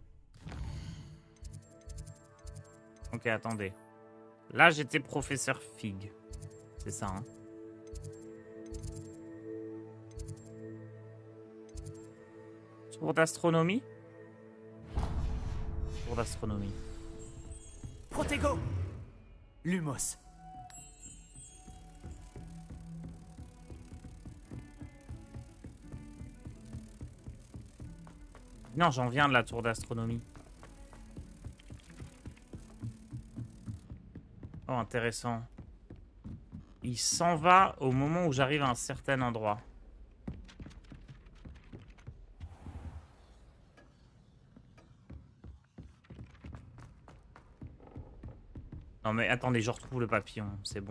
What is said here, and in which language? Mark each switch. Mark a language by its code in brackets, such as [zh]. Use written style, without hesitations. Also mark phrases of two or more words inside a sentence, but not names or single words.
[fr] Ok, attendez. Là, j'étais professeur Fig. C'est ça, hein. Tour d'astronomie? Tour d'astronomie. Protego. Lumos. Non, j'en viens de la tour d'astronomie. Oh, intéressant. Il s'en va au moment où j'arrive à un certain endroit. Non mais attendez, je retrouve le papillon, c'est bon.